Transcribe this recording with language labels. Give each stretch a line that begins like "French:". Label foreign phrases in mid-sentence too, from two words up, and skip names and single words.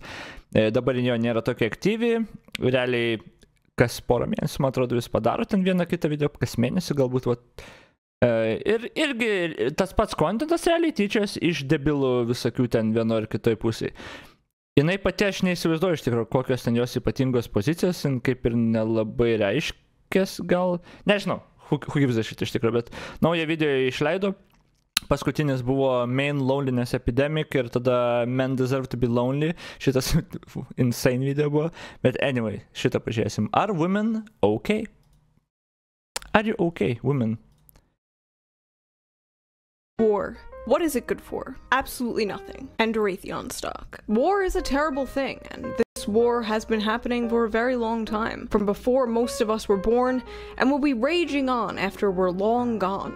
Lithuanian: Dabar jo nėra tokia aktyvi, realiai kas porą mėnesių, man atrodo, vis padaro ten vieną kitą video, kas mėnesį galbūt. Ir irgi tas pats kontentas realiai tyčias iš debilų visokių ten vieno ar kitoj pusėje. Jinai pati aš neįsivaizduoju iš tikrųjų, kokios ten jos ypatingos pozicijos, kaip ir nelabai reiškės gal, nežinau,
English: who gives a shit
Lithuanian: iš tikrųjų, bet naują video išleido, paskutinis buvo Main Loneliness Epidemic ir tada Men Deserve to be Lonely, šitas insane video buvo, bet anyway, šitą pažiūrėsim.
English: Are women okay? Are you okay, women? War. What is it good for? Absolutely nothing. And Raytheon stock. War is a terrible thing, and this war has been happening for a very long time, from before most of us were born, and will be raging on after we're long gone.